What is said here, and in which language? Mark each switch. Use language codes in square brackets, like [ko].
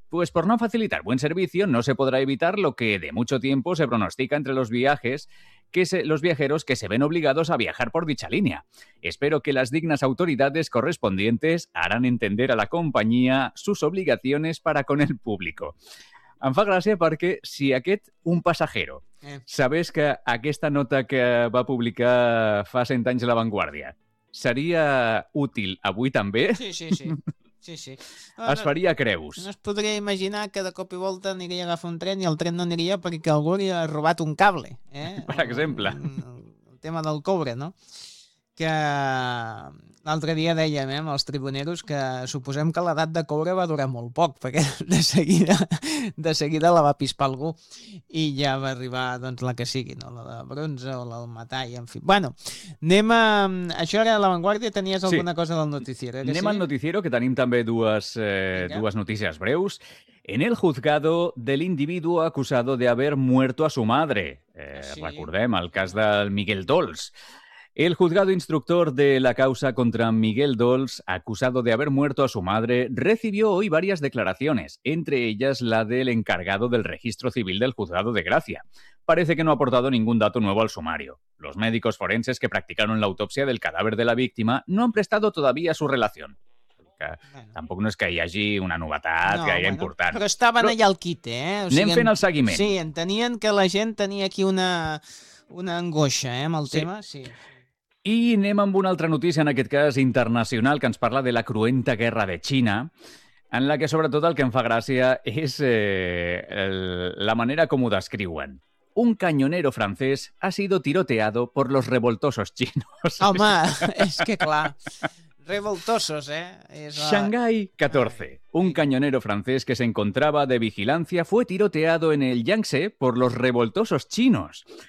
[es] Pues por no facilitar buen servicio, no se podrá evitar lo que de mucho tiempo se pronostica entre los viajeros que se ven obligados a viajar por dicha línea. Espero que las dignas autoridades correspondientes harán entender a la compañía sus obligaciones para con el público. [ca] Em fa gràcia perquè si aquest un passajero sabés que aquesta nota que va publicar fa 100 anys La Vanguardia seria útil avui també? Sí. Ara, es faria creus. No es podria imaginar que de cop i volta aniria a agafar un tren i el tren no aniria perquè algú li ha robat un cable. Per exemple. El tema del cobre, no? Que l'altre dia dèiem amb els tribuneros que suposem que l'edat de cobre va durar molt poc, perquè de seguida la va pispar algú i ja va arribar doncs, la que sigui, no? La de bronze o la del metall, en fi. Bueno, anem a... Això era La Vanguardia, tenies sí. Alguna cosa del noticiero? Anem al noticiero, que tenim també dues notícies breus. [es] En el juzgado del individuo acusado de haber muerto a su madre. [ca] Recordem el cas del Miguel Dols. [es] El juzgado instructor de la causa contra Miguel Dols, acusado de haber muerto a su madre, recibió hoy varias declaraciones, entre ellas la del encargado del registro civil del juzgado de Gracia. Parece que no ha aportado ningún dato nuevo al sumario. Los médicos forenses que practicaron la autopsia del cadáver de la víctima no han prestado todavía su relación. [ca] Bueno. Tampoc no és que hi hagi una novetat gaire important. Però estaven allà al quite, eh? O sigui, anem fent el seguiment. Sí, entenien que la gent tenia aquí una angoixa amb el tema. Sí. I anem amb una altra notícia, en aquest cas internacional, que ens parla de la cruenta guerra de Xina, en la que sobretot el que em fa gràcia és la manera com ho descriuen. [es] Un cañonero francés ha sido tiroteado por los revoltosos chinos. [ca] Home, és que clar... Revoltosos, ¿eh? [es] Shanghai 14. Un cañonero francés que se encontraba de vigilancia fue tiroteado en el Yangtze por los revoltosos chinos.